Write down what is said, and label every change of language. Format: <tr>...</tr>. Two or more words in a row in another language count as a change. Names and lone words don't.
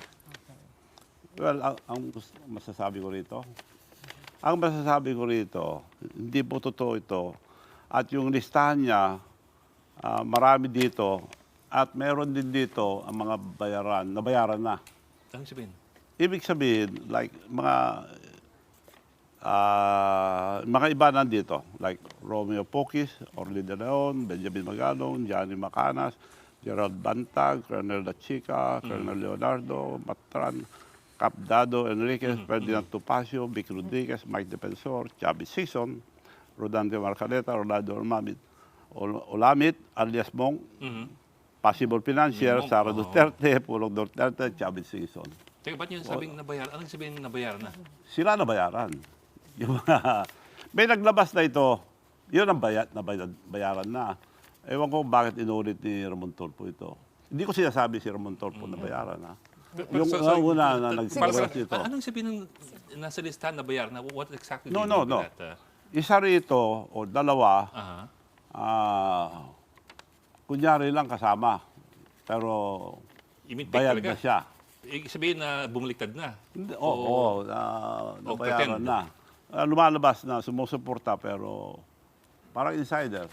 <tl>Well, ang masasabi ko rito, hindi po totoo ito. At yung listahan niya, marami dito. At meron din dito ang mga nabayaran na. Anong sabihin? Ibig sabihin, like, mga iba nandito, like Romeo Pokis, Orly de Leon, Benjamin Magalong, Johnny Macanas, Gerald Bantag, Colonel La Chica, Colonel Leonardo, Matran, Capdado Enriquez, Ferdinand Topacio, Vic Rodriguez, Mike Defensor, Chavit Singson, Rodante Marcaleta, Rolando Olamit, alias Mong,</tl> <en>Possible Financier,</en> <tl>Sara Duterte, Pulong Duterte, Chavit Singson. Teka, ba't yung sabing nabayaran? Anong sabihin nabayaran na? Sila nabayaran. May naglabas na ito, yun ang bayaran na. Ewan ko bakit inulit ni Ramon Tulfo ito. Hindi ko sinasabi si Ramon Tulfo na bayaran na. Yung una na nagpapalas ito. Anong sabihin nasa listahan na bayaran na?</tl> <en>What exactly do you No. mean by that?</en> <tl>Isa rito o dalawa, kunyari lang kasama. Pero bayad na siya. Ibig sabihin na bumaliktad na? Oo, nabayaran na. Lumalabas na, sumusuporta pero parang insider.</tl>